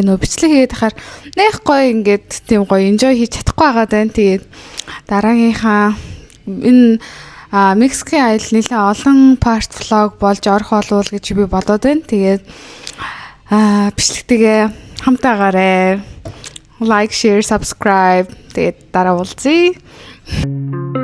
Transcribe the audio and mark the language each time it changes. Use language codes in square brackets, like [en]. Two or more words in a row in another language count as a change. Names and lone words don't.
[mn] Нөгөө бичлэг хийгээд хахаар нэх гоё ингээд тийм гоё enjoy хийж чадахгүй байгаад байна. Тэгээд дараагийнхаа энэ Мексикийн аялал нэлээ олон [en] part vlog [mn] болж орох болов гэж би бодоод байна. Тэгээд бичлэгтэйгээ хамтаагаарай. [en] Like, share, subscribe. [mn] Тэгээд дараа уулзъя.